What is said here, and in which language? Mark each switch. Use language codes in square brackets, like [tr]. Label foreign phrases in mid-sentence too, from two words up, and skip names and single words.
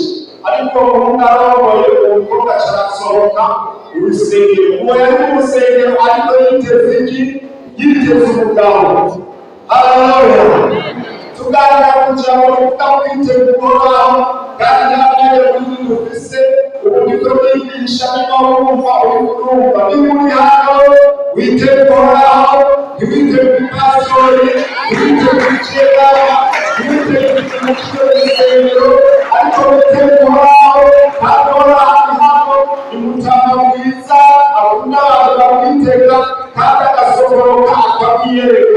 [rn] Ariko uwo muhungu arongoye uwo mukobwa aca arasohoka urusengero. Uwo yari mu rusengero ariko yiteze iki? Yiteze umugabo. Haleluya. Tuganira ku jambo rivuga kwitega Uhoraho, kandi namwe muri dufise uburyo bwigisha niba wumva uri kurumva. Niba uri hano witega Uhoraho, ntiwitege ipasitori, ntiwitege ikigega, ntiwitege ikintu cy'urusengero, ariko witege Uhoraho. Kandi Uhoraho hano ni Mutama mwiza, akunda abantu bamwitega kandi agasohoka akabiyereka.